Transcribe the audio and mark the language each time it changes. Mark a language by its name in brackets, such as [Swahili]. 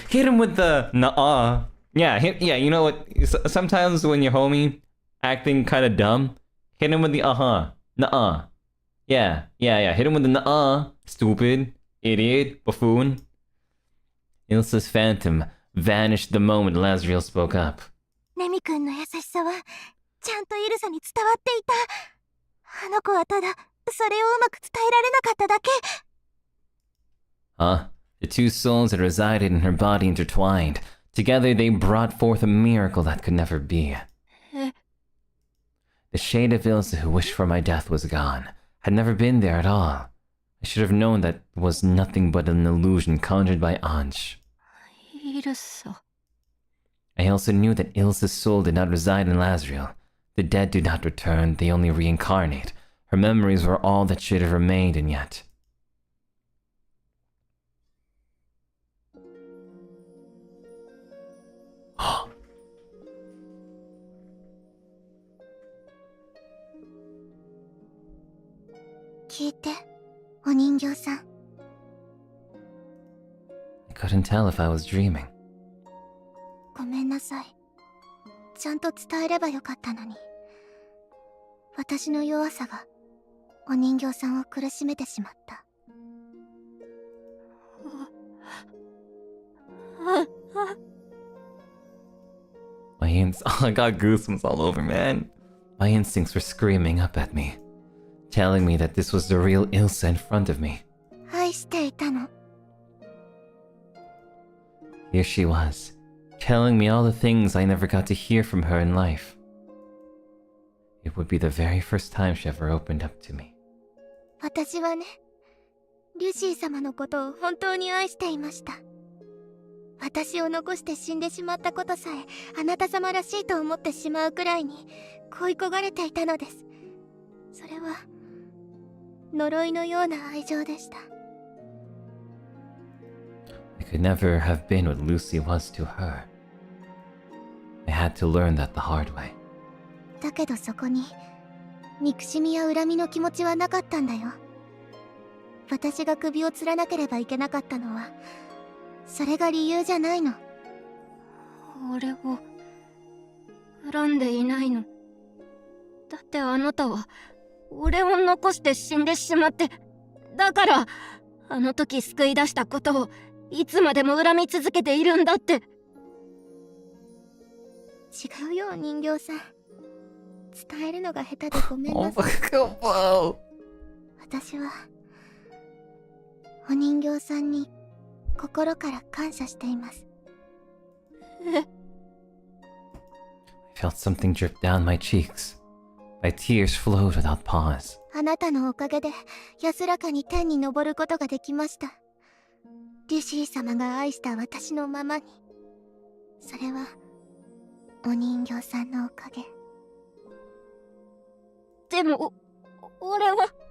[English] Hit him with the nuh-uh. Yeah, yeah, you know what? Sometimes when your homie acting kind of dumb, hit him with the uh-huh. Nuh-uh. Yeah. Hit him with the nuh-uh. Stupid. Idiot. Buffoon. Ilsa's phantom vanished the moment Lazriel spoke up. [Japanese] レミ君の優しさはちゃんとイルサに伝わっていた。あの子はただそれをうまく伝えられなかっただけ。 Huh? [English] The two souls that resided in her body intertwined. Together they brought forth a miracle that could never be. The shade of Elsa who wished for my death was gone. Had never been there at all. I should have known that was nothing but an illusion conjured by Anj. [Japanese] イルサ。 [English] I also knew that Ilsa's soul did not reside in Lazriel. The dead do not return, they only reincarnate. Her memories were all that should have remained, and yet... [Japanese] 聞いて、お人形さん。 [English] I couldn't tell if I was dreaming. [Japanese] ごめんなさい。ちゃんと伝えればよかったのに。私の弱さがお人形さんを苦しめてしまった。 [English] I got goosebumps all over, man. My instincts were screaming up at me, telling me that this was the real Elsa in front of me. [Japanese] 愛していたの。 [English] Here she was, telling me all the things I never got to hear from her in life. It would be the very first time she ever opened up to me. [Japanese] 私はね、リュシー様のことを本当に愛していました。私を残して死んでしまったことさえあなた様らしいと思ってしまうくらいに恋焦がれていたのです。それは呪いのような愛情でした。 [English] I could never have been what Lucy was to her. I had to learn that the hard way. [Japanese] だけどそこに憎しみや恨みの気持ちはなかったんだよ。私が首を吊らなければいけなかったのはそれが理由じゃないの。俺を恨んでいないの。だってあなたは俺を残して死んでしまって、だからあの時救い出したことをいつまでも恨み続けているんだって。違うよ、お人形さん。伝えるのが下手でごめんなさい。私はお人形さんに心から感謝しています。え？ [English] I felt something drip down my cheeks. My tears flowed without pause. [Japanese] あなたのおかげで安らかに天に昇ることができました。リュシー様が愛した私のままに。それはお人形さんのおかげ。でも俺は